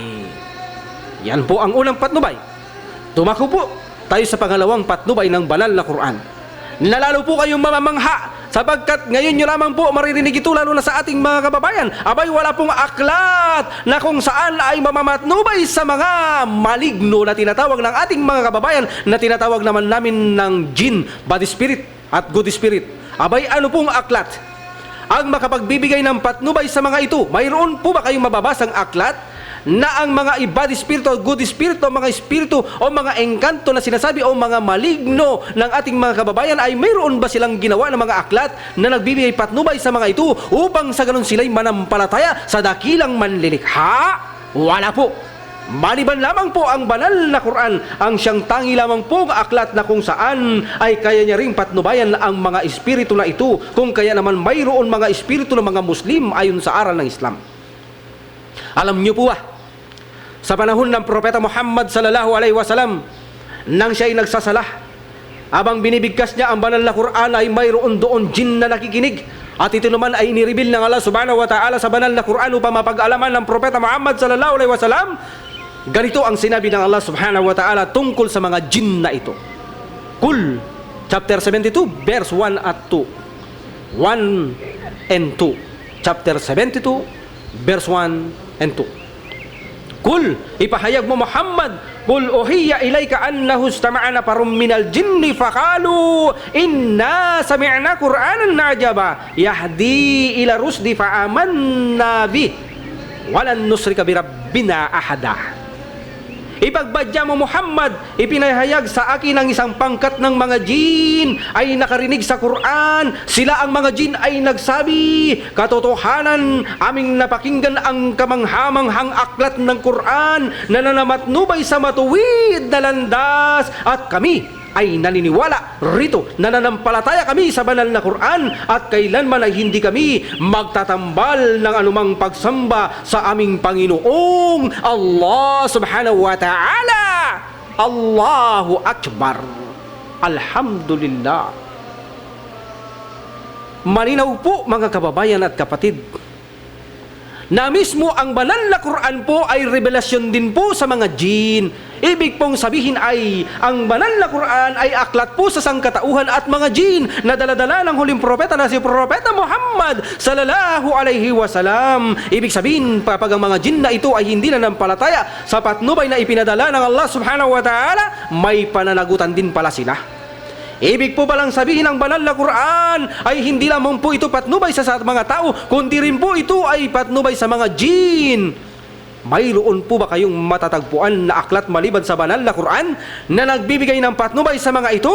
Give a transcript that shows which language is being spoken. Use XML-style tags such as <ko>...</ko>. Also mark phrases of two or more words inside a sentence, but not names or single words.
<tl>Yan po ang unang patnubay. Tumako po tayo sa pangalawang patnubay ng banal na Quran. Nalalo po kayong mamamangha Sapagkat ngayon nyo lamang po maririnig ito lalo na sa ating mga kababayan. Abay, wala pong aklat na kung saan ay mamamatnubay sa mga maligno na tinatawag ng ating mga kababayan na tinatawag naman namin ng jinn,</tl> <en>bad spirit</en> <tl>at</tl> <en>good spirit.</en> <tl>Abay, ano pong aklat ang makapagbibigay ng patnubay sa mga ito? Mayroon po ba kayong mababasang aklat na ang mga</tl> <en>bad spirito, good spirito,</en> <tl>mga spirito o mga engkanto na sinasabi o mga maligno ng ating mga kababayan ay mayroon ba silang ginawa ng mga aklat na nagbibigay patnubay sa mga ito upang sa ganun sila'y manampalataya sa dakilang manlilikha? Wala po. Maliban lamang po ang banal na Quran ang siyang tangi lamang pong aklat na kung saan ay kaya niya ring patnubayan ang mga espiritu na ito, kung kaya naman mayroon mga espiritu ng mga Muslim ayon sa aral ng Islam. Alam niyo po ba, sa panahon ng Propeta Muhammad</tl> <ar>صلى الله عليه وسلم,</ar> <tl>nang siya ay nagsasalah, abang binibigkas niya ang banal na Quran ay mayroon doon jinn na nakikinig. At ito naman ay inireveal ng Allah</tl> <ar>سبحانه وتعالى</ar> <tl>sa banal na Quran upang mapag-alaman ng Propeta Muhammad</tl> <ar>صلى الله عليه وسلم.</ar> <tl>Ganito ang sinabi ng Allah</tl> <ar>سبحانه وتعالى</ar> <tl>tungkol sa mga jinn na ito.</tl> <en>Qul, chapter 72, verse 1 at 2. 1 and 2. Chapter 72, verse 1 and 2.</en> <ar>Kul,</ar> <tl>ipahayag mo Muhammad,</tl> <ar>قل أوحي إليك أنه استمع نفر من الجن فقالوا إنا سمعنا قرآنا عجبا يهدي إلى الرشد فآمنا به ولن نشرك بربنا أحدا.</ar> <tl>Ipagbadya mo Muhammad, ipinahayag sa akin ang isang pangkat ng mga jin ay nakarinig sa Quran. Sila ang mga jin ay nagsabi, katotohanan, aming napakinggan ang kamanghamanghang aklat ng Quran na nanamatnubay sa matuwid na landas at kami ay naniniwala rito, nananampalataya kami sa banal na Quran at kailanman ay hindi kami magtatambal ng anumang pagsamba sa aming Panginoong Allah</tl> <ar>سبحانه وتعالى. الله أكبر. الحمد لله.</ar> <tl>Malinaw po mga kababayan at kapatid na mismo ang banal na Quran po ay revelasyon din po sa mga jin. Ibig pong sabihin ay ang banal na Quran ay aklat po sa sangkatauhan at mga jin na daladala ng huling propeta na si Propeta Muhammad</tl> <ar>صلى الله عليه وسلم.</ar> <tl>Ibig sabihin, kapag ang mga jin na ito ay hindi na nampalataya sa patnubay na ipinadala ng Allah</tl> <ar>سبحانه وتعالى,</ar> <tl>may pananagutan din pala sila. Ibig po balang sabihin ng banal na Quran ay hindi lamang po ito patnubay sa mga tao, kundi rin po ito ay patnubay sa mga jin. Mayroon po ba kayong matatagpuan na aklat maliban sa banal na Quran na nagbibigay ng patnubay sa mga ito?</tl>